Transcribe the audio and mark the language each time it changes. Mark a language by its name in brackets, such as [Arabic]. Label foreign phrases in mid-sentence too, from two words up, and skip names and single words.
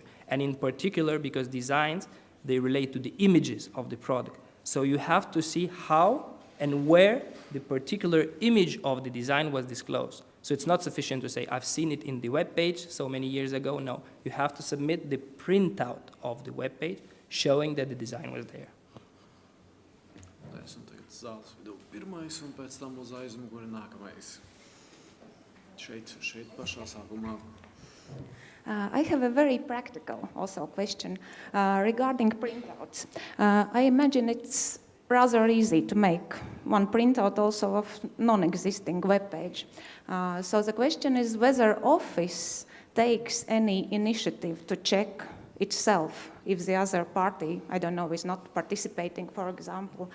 [English] And in particular, because designs, they relate to the images of the product. So you have to see how and where the particular image of the design was disclosed. So it's not sufficient to say, I've seen it in the web page so many years ago. No, you have to submit the printout of the web page showing that the design was there. [Latvian] Esmu tagad zāles vidū pirmais, un pēc tam uz aizmuguri nākamais. Šeit pašā sākumā. [English] I have a very practical also question regarding printouts. I imagine it's rather easy to make one printout also of non-existing web page. So the question is whether office takes any initiative to check itself if the other party, I don't know, is not participating, for example.